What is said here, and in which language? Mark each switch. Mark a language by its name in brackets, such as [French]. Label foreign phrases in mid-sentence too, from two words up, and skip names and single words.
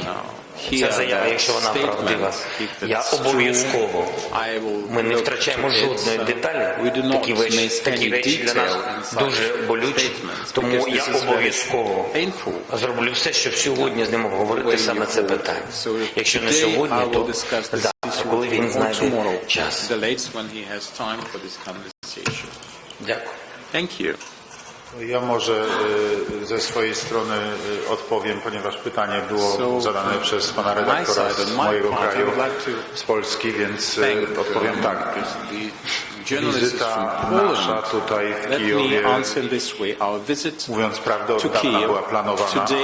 [Ukrainian] Ця заява, якщо вона правдива, я обов'язково, ми не втрачаємо жодної деталі, такі речі для нас дуже болючі, тому я обов'язково зроблю все, щоб сьогодні з ним обговорити саме це питання. Якщо не сьогодні, то завтра, коли він знайде час. Дякую. [Polish] Ja może ze swojej strony odpowiem, ponieważ pytanie było zadane przez pana redaktora z mojego kraju, z Polski, więc odpowiem tak. Wizyta nasza tutaj w Kijowie, mówiąc prawdę, od dawna była planowana.